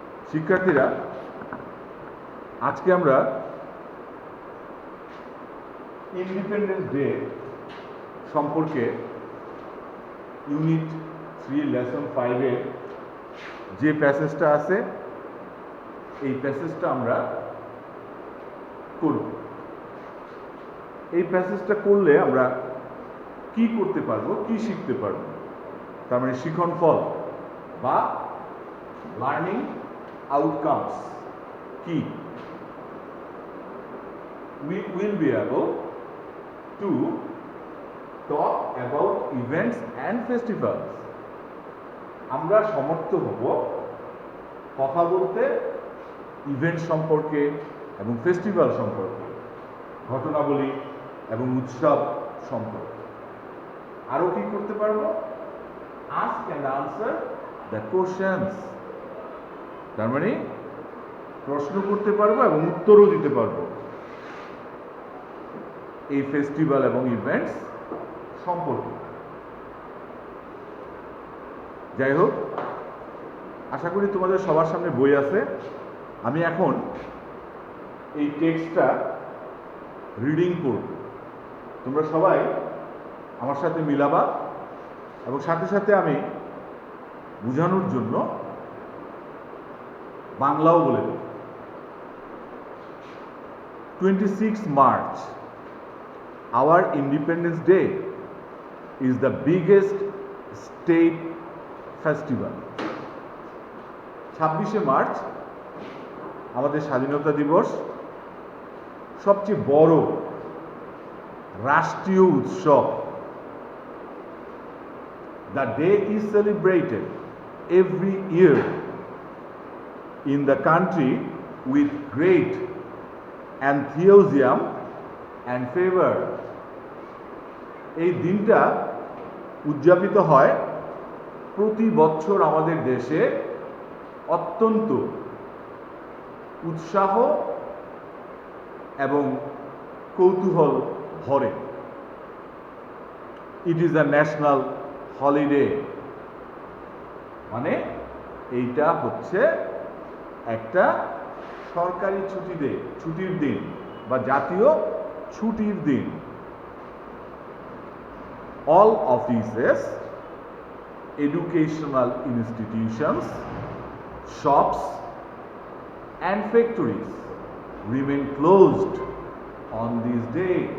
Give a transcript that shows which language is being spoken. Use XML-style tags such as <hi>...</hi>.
<bn>শিক্ষার্থীরা, আজকে আমরা ইন্ডিপেন্ডেন্স ডে সম্পর্কে ইউনিট 3 লেসন 5-এর যে প্যাসেজটা আছে, এই প্যাসেজটা আমরা করব। এই প্যাসেজটা করলে আমরা কি করতে পারবো, কি শিখতে পারবো, তার মানে শিখন ফল বা লার্নিং আউটকামস কি?</bn> <en>We will be able to talk about events and festivals.</en> <bn>আমরা সমর্থ হব কথা বলতে ইভেন্ট সম্পর্কে এবং ফেস্টিভ্যাল সম্পর্কে, ঘটনাবলী এবং উৎসব সম্পর্কে। আরো কি করতে পারবো?</bn> <en>ask and answer the questions,</en> <bn>তার মানে প্রশ্ন করতে পারবো এবং উত্তরও দিতে পারবো এই ফেস্টিভ্যাল এবং ইভেন্টস সম্পর্কে। যাই হোক, আশা করি তোমাদের সবার সামনে বই আছে। আমি এখন এই টেক্সটটা রিডিং করব, তোমরা সবাই আমার সাথে মিলাবা এবং সাথে সাথে আমি বোঝানোর জন্য বাংলাও বলে দেব।</bn> <en>26 March, our Independence Day is the biggest state festival.</en> <bn>26শে March আমাদের স্বাধীনতা দিবস, সবচেয়ে বড় রাষ্ট্রীয় উৎসব।</bn> <en>The day is celebrated every year in the country with great enthusiasm and favor.</en> <bn>এই দিনটা উদযাপিত হয় প্রতি বছর আমাদের দেশে অত্যন্ত উৎসাহ এবং কৌতূহল ভরে।</bn> <en>it is a national holiday,</en> <bn>মানে এইটা হচ্ছে একটা সরকারি ছুটির দিন বা জাতীয় ছুটির দিন।</bn> <en>All offices educational institutions, shops and factories remain closed on this day.</en>